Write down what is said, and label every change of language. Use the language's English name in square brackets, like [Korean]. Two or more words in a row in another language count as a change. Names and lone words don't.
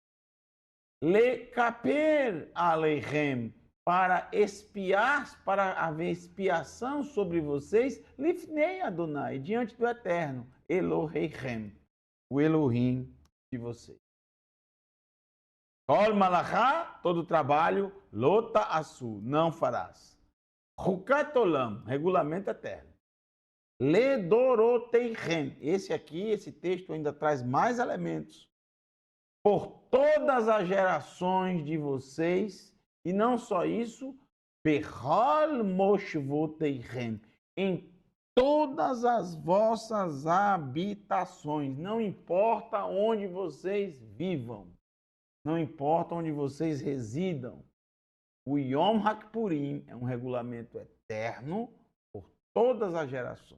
[Hebrew] לכפר עליכם, [Portuguese] para expiar, para haver expiação sobre vocês, [Hebrew] לפני אדוני, [Portuguese] diante do Eterno, Eloheichem, o Elohim de vocês. [Hebrew] כל מלאכה, [Portuguese] todo trabalho, [Hebrew] לא תעשו, [Portuguese] não farás. [Hebrew] חוקת עולם, [Portuguese] regulamento eterno. Ledoroteichem, esse texto ainda traz mais elementos. Por todas as gerações de vocês, e não só isso, [Hebrew] בכל מושבותיכם, [Portuguese] em todas as vossas habitações, não importa onde vocês vivam, não importa onde vocês residam, o Yom HaKippurim é um regulamento eterno por todas as gerações.